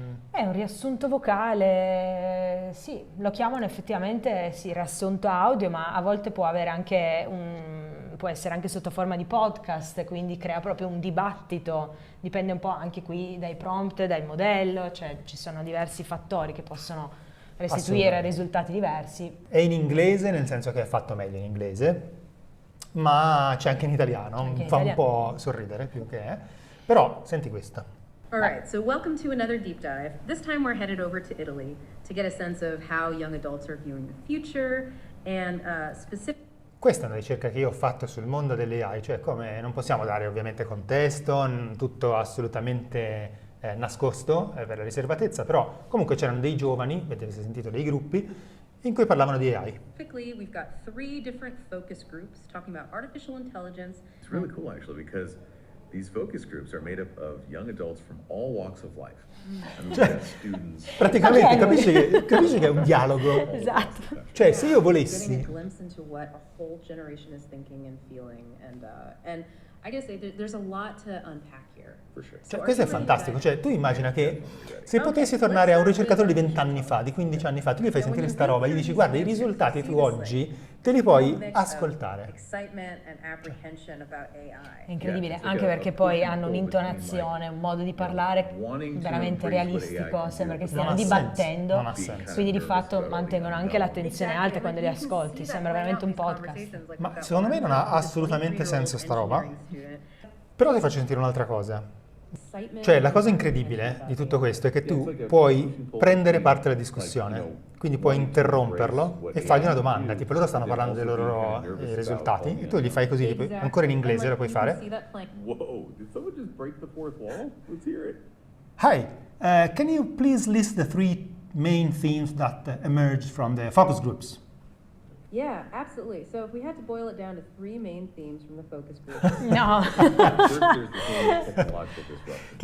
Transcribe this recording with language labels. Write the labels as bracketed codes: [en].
[it] È un riassunto vocale, sì, lo chiamano effettivamente sì, riassunto audio, ma a volte può avere anche può essere anche sotto forma di podcast, quindi crea proprio un dibattito, dipende un po' anche qui dai prompt, dal modello, cioè ci sono diversi fattori che possono restituire risultati diversi. È in inglese, nel senso che è fatto meglio in inglese, ma c'è anche in italiano, fa un po' sorridere più che è. Però senti questa. [en] All right, so welcome to another deep dive. This time we're headed over to Italy to get a sense of how young adults are viewing the future and specific. [it] Questa è una ricerca che io ho fatto sul mondo delle AI, cioè come non possiamo dare ovviamente contesto, tutto assolutamente nascosto per la riservatezza, però comunque c'erano dei giovani, avete sentito dei gruppi, in cui parlavano di AI. [en] Specifically, we've got 3 different focus groups talking about artificial intelligence. It's really cool actually because these focus groups are made up of young adults from all walks of life. I mean, we have students. [it] Praticamente capisci che è un dialogo. Esatto. Cioè, se io [en] Getting [it] volessi [en] a glimpse into what a whole generation is thinking and feeling, and I gotta say there's a lot to unpack here. For sure. [it] Cioè, questo è fantastico, cioè tu immagina che se potessi tornare a un ricercatore di 20 anni fa, di 15 anni fa, tu gli fai sentire sta roba, gli dici guarda i risultati tu oggi te li puoi ascoltare. [en] Excitement and apprehension about AI. [it] È incredibile, anche perché poi hanno un'intonazione, un modo di parlare veramente realistico, sembra che stiano dibattendo, non ha senso. quindi di fatto mantengono anche l'attenzione alta quando li ascolti, sembra veramente un podcast. Ma secondo me non ha assolutamente senso sta roba. Però ti faccio sentire un'altra cosa. Cioè, la cosa incredibile di tutto questo è che tu puoi prendere parte alla discussione, quindi puoi interromperlo e fargli una domanda, tipo loro stanno parlando dei loro risultati e tu gli fai così, tipo, ancora in inglese lo puoi fare. [en] Whoa, did someone just break the fourth wall? Let's hear it. Hi, can you please list the 3 main themes that emerged from the focus groups? Yeah, absolutely. So if we had to boil it down to 3 main themes from the focus group. No, First, there's the theme of technological disruption.